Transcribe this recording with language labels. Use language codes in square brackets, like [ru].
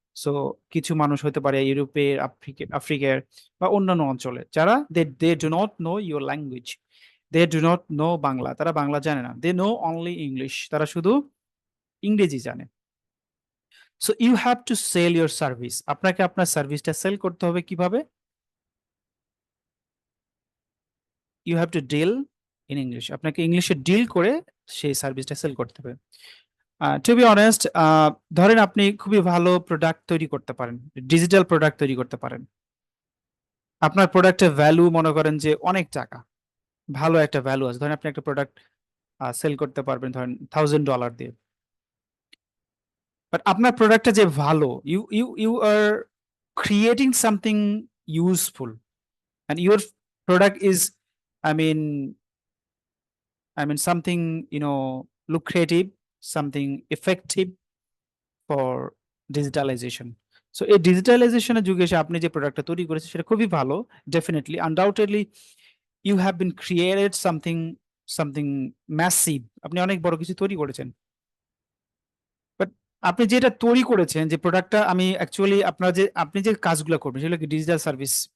[bn] So কিছু মানুষ হতে পারে ইউরোপের, আফ্রিকার বা অন্যান্য অঞ্চলে, যারা [en] they do not know [bn] your language, they do not know Bangla, তারা বাংলা জানে না, [en] they know only English, [bn] তারা শুধু ইংরেজি জানে। [en] So you have to sell your service. [bn] আপনাকে আপনার সার্ভিসটা সেল করতে হবে কিভাবে? [en] You have to deal in English. [bn] আপনাকে ইংলিশে ডিল করে সেই সার্ভিসটা সেল করতে হবে। [en] to be honest, [bn] ধরেন আপনি খুবই ভালো প্রোডাক্ট তৈরি করতে পারেন, ডিজিটাল প্রোডাক্ট তৈরি করতে পারেন। আপনার প্রোডাক্টের ভ্যালু মনে করেন যে অনেক টাকা, ভালো একটা ভ্যালু আছে। ধরেন আপনি একটা প্রোডাক্ট সেল করতে পারবেন ধরেন $1000 দিয়ে। [en] but [bn] আপনার প্রোডাক্টটা যে ভালো, [en] You are creating something useful, and your product is, I mean, something, lucrative, something effective for digitalization. [bn] So এই ডিজিটালাইজেশনের যুগে এসে আপনি যে প্রোডাক্টটা তৈরি করেছেন সেটা খুবই ভালো, definitely, undoubtedly [en] you have been created something massive. [bn] আপনি অনেক বড় কিছু তৈরি করেছেন। বাট আপনি যেটা তৈরি করেছেন, যে প্রোডাক্টটা, আমি অ্যাকচুয়ালি আপনি যে কাজগুলো করবেন সেগুলো কি ডিজিটাল সার্ভিস।